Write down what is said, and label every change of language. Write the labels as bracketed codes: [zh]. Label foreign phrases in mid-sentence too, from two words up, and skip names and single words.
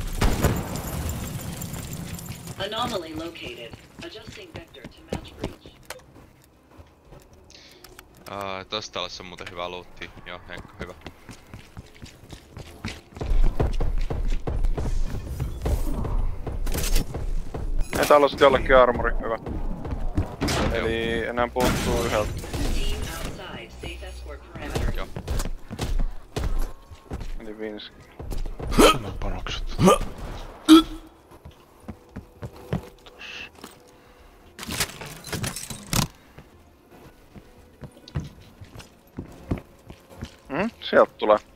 [en] Anomaly located. Adjusting vector to match breach. [fi] Tosta alas on muuten hyvä lootti. Joo, Henkka, hyvä. Ei täällä on sit jollekin armori, hyvä. Eli enää puuttuu yhdeltä. [en] Team outside. Safe escort parameter. [fi] Joo. Eli 5. Panokset. Sieltä tulee.